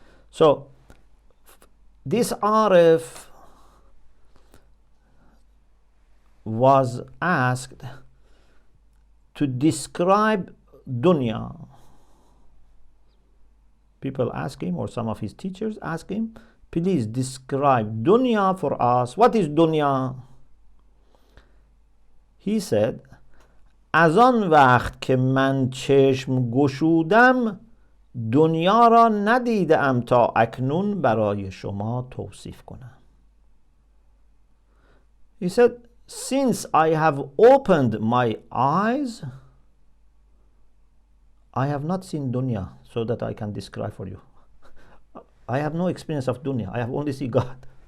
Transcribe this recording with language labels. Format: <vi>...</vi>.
<en>So this Arif was asked to describe dunya. People ask him, or some of his teachers ask him, please describe dunya for us. What is dunya? He said,</en> <fa>از آن وقت که من چشم گشودم دنیا را ندیدم تا اکنون برای شما توصیف کنم.</fa> <en>He said, since I have opened my eyes, I have not seen dunya so that I can describe for you. I have no experience of dunya. I have only seen God.</en>